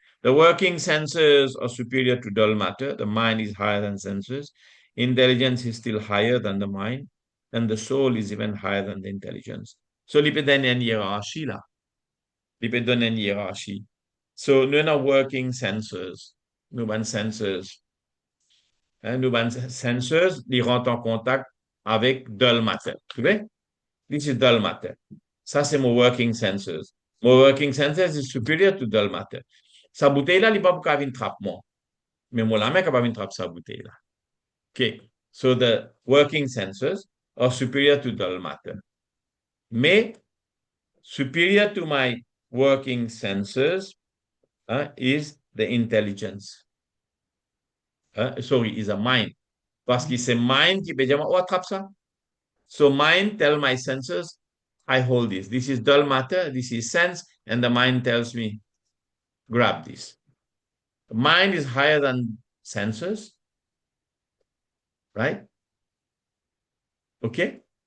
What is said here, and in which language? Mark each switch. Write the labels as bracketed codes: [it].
[en] The working senses are superior to dull matter. The mind is higher than senses. Intelligence is still higher than the mind. And the soul is even higher than the intelligence. [fr] So, il peut donner une hiérarchie là. Il peut donner une hiérarchie. So, nous avons working senses. Nous avons senses. Nous avons senses, ils rentrent en contact avec dull matter. Tu vois? [en] This is dull matter. [fr] Ça, c'est mon [en] working senses. Mon working senses is superior to dull matter. [fr] Sa bouteille là, il n'est pas pour qu'elle trappe moi. Mais moi, la main capable de trapper sa bouteille là. OK. [en] So, the working senses are superior to dull matter. Mais, superior to my working senses is the intelligence. Sorry, is a mind. [fr] Parce que c'est mind qui peut dire, oh, attrape ça. [en] So mind tell my senses, I hold this. This is dull matter, this is sense, and the mind tells me, grab this. Mind is higher than senses, right? Okay?